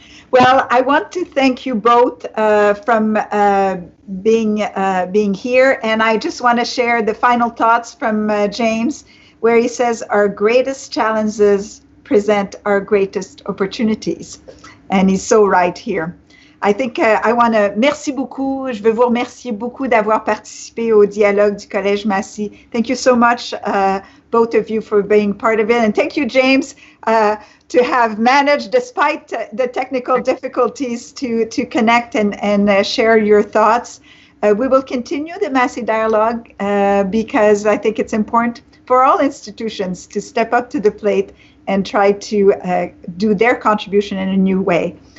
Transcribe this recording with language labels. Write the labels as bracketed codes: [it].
[en] Well, I want to thank you both from being here, and I just want to share the final thoughts from James, where he says our greatest challenges present our greatest opportunities, and he's so right here. I think I want to [fr] merci beaucoup. Je veux vous remercier beaucoup d'avoir participé au dialogue du Collège Massey. [en] Thank you so much, both of you, for being part of it. And thank you, James, to have managed, despite the technical difficulties, to connect and share your thoughts. We will continue the Massey dialogue because I think it's important for all institutions to step up to the plate and try to do their contribution in a new way.